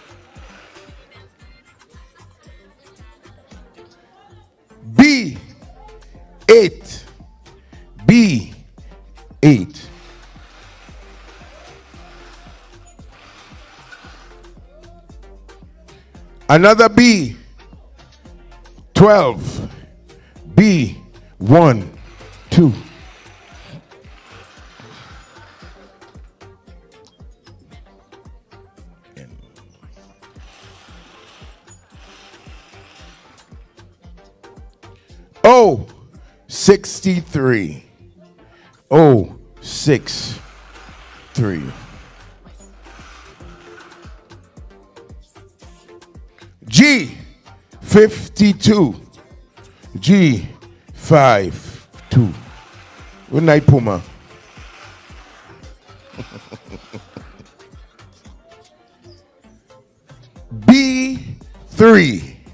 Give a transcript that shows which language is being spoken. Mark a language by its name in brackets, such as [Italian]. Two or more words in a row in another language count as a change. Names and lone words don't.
[English] B8. B8. Another B. 12. B1 2. O 63. O 63. G 52. G 52. Good night, Puma. B3.